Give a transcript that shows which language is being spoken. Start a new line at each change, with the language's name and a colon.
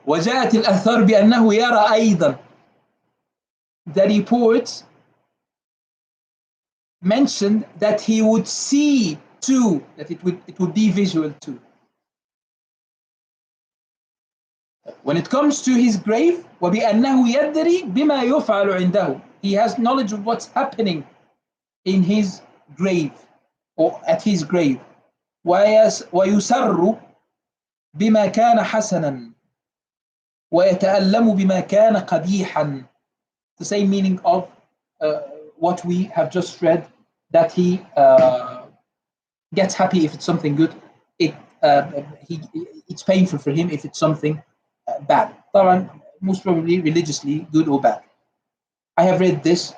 Arabic: وجاءت الآثار بأنه يرى أيضا.
English: The reports mentioned that he would see too, that it would be visual too. When it comes to his grave,
Arabic: وبأنه يدري بما يفعل عنده.
English: He has knowledge of what's happening in his grave or at his grave.
Arabic: ويسر بما كان حسنا ويتألم بما كان قبيحا.
English: The same meaning of what we have just read, that he gets happy if it's something good. It's painful for him if it's something bad. Most probably religiously good or bad. I have read this.